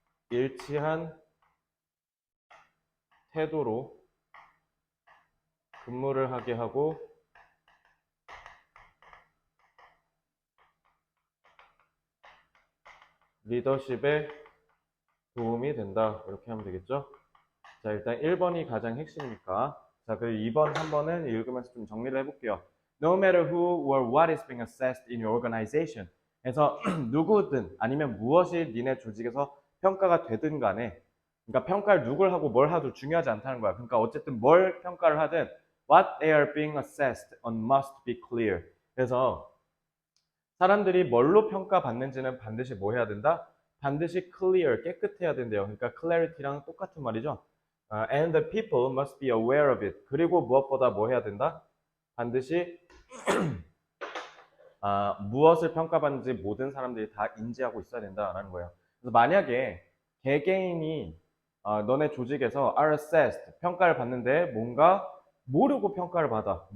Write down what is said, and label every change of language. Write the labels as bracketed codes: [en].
[ko] 일치한 태도로 근무를 하게 하고 리더십에 도움이 된다. 이렇게 하면 되겠죠? 자, 일단 1번이 가장 핵심이니까. 자, 그리고 2번, 3번은 읽으면서 좀 정리를 해볼게요. [en] No matter who or what is being assessed in your organization. [ko] 그래서 누구든 아니면 무엇이 니네 조직에서 평가가 되든 간에, 그러니까 평가를 누굴 하고 뭘 하도 중요하지 않다는 거야. 그러니까 어쨌든 뭘 평가를 하든 [en] what they are being assessed on must be clear. [ko] 그래서 사람들이 뭘로 평가받는지는 반드시 뭐 해야 된다? 반드시 clear, 깨끗해야 된대요. 그러니까 clarity랑 똑같은 말이죠. [en] And the people must be aware of it. [ko] 그리고 무엇보다 뭐 해야 된다? 반드시 무엇을 평가받는지 모든 사람들이 다 인지하고 있어야 된다라는 거예요. 그래서 만약에 개개인이 너네 조직에서 [en] are assessed, [ko] 평가를 받는데 뭔가 모르고 평가를 받아.